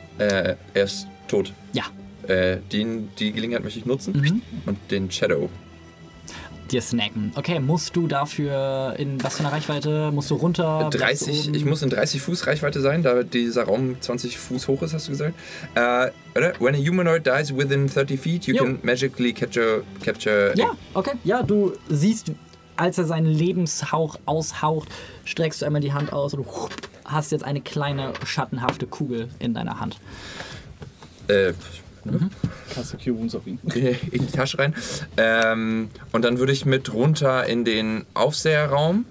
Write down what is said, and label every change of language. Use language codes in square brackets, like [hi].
[de] Er ist tot. Ja. Die Gelegenheit möchte ich nutzen. Mhm. Und den Shadow. Dir snacken. Okay, musst du dafür in was für einer Reichweite? Musst du runter? 30. Ich muss in 30 Fuß Reichweite sein, da dieser Raum 20 Fuß hoch ist, hast du gesagt. Oder? [en] When a humanoid dies within 30 feet, you can magically capture... [de] Ja, okay. Ja, du siehst... Als er seinen Lebenshauch aushaucht, streckst du einmal die Hand aus und du hast jetzt eine kleine, schattenhafte Kugel in deiner Hand. Hast du Cure Wounds auf ihn? In die Tasche rein. Und dann würde ich mit runter in den Aufseherraum.